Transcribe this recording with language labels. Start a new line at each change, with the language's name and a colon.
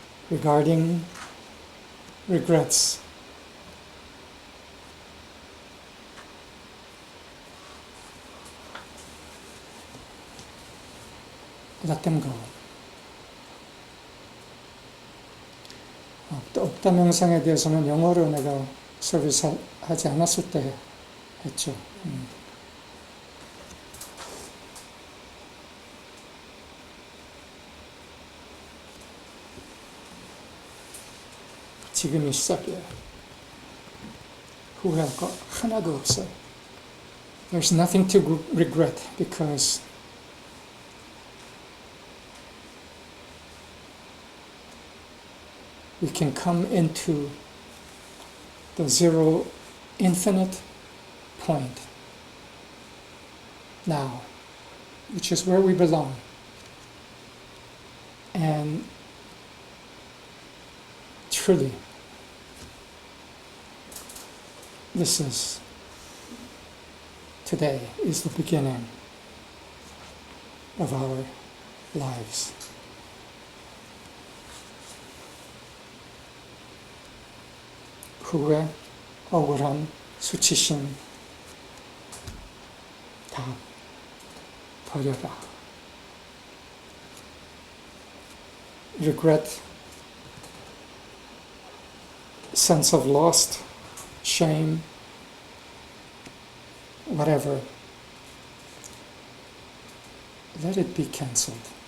English: Regarding regrets, let them go.
Korean: 없다 명상에 대해서는 영어로 내가 서비스 하지 않았을 때 했죠. 지금이 시작이에요. 후회할 거 하나도 없어요.
English: There's nothing to regret because we can come into the zero infinite point now, which is where we belong. And truly, today is the beginning of our lives.
Korean: 후회, 억울함, 수치심 다 버려라.
English: Regret, sense of lost, shame, whatever. Let it be cancelled.